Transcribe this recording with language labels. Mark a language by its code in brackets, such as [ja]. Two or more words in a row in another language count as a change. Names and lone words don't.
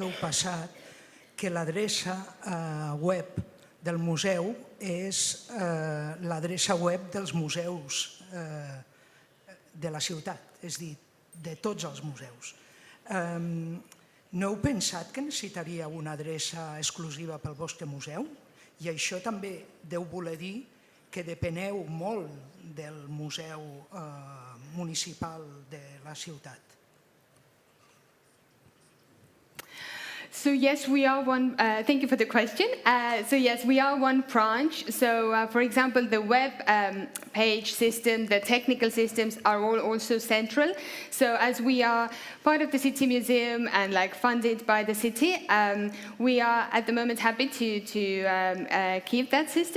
[ca] heu passat que l'adreça web del museu és l'adreça web dels museus de la ciutat, és a dir, de tots els museus. No heu pensat que necessitaria una adreça exclusiva pel vostre museu? I això també deu voler dir que depeneu molt del museu municipal de la ciutat. [en] So yes, we are one, thank you for the question. So yes, we are one branch. So for example, the web page system, the technical systems are all also central. So as we are part of the City Museum and funded by the city, we are at the moment happy to keep that system.